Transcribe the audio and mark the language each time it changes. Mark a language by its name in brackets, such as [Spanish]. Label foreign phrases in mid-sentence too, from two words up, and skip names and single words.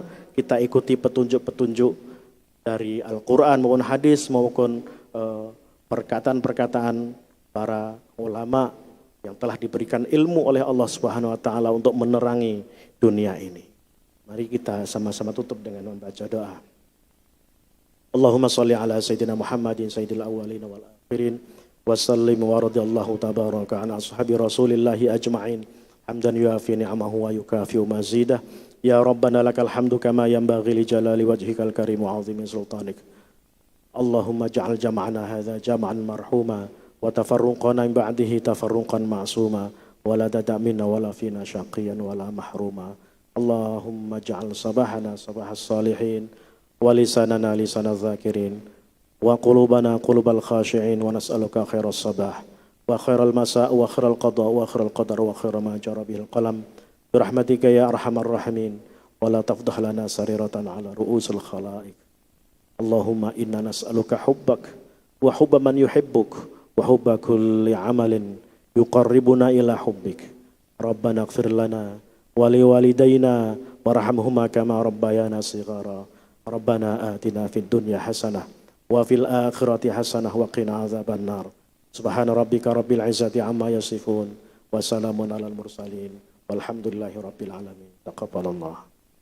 [Indonesian] Kita ikuti petunjuk-petunjuk dari Al-Quran maupun hadis maupun perkataan-perkataan para ulama yang telah diberikan ilmu oleh Allah [Arabic] سبحانه وتعالى [Indonesian] untuk menerangi dunia ini. Mari kita sama-sama tutup dengan membaca doa. [Arabic] اللهم صل على سيدنا محمد سيد الأولين والآخرين وسلم ورضي الله تبارك عن أصحاب رسول الله أجمعين حمدا يوافي نعمه ويكافئ مزيده. يا ربنا لك الحمد كما ينبغي لجلال وجهك الكريم وعظيم سلطانك. اللهم اجعل جمعنا هذا جمعا مرحوما وتفرقنا من بعده تفرقا معصوما ولا تدع منا ولا فينا شقيا ولا محروما. اللهم اجعل صباحنا صباح الصالحين ولساننا لسان الذاكرين وقلوبنا قلوب الخاشعين ونسألك خير الصباح وخير المساء وخير القضاء وخير القدر وخير ما جرى به القلم برحمتك يا أرحم الراحمين ولا تفضح لنا سريرة على رؤوس الخلائق. اللهم إنا نسألك حبك وحب من يحبك وحب كل عمل يقربنا إلى حبك. ربنا اغفر لنا ولوالدينا وارحمهما كما ربيانا صغارا. ربنا آتنا في الدنيا حسنة وفي الآخرة حسنة وقنا عذاب النار. سبحان ربك رب العزة عما يصفون وسلام على المرسلين والحمد لله رب العالمين تقبل الله.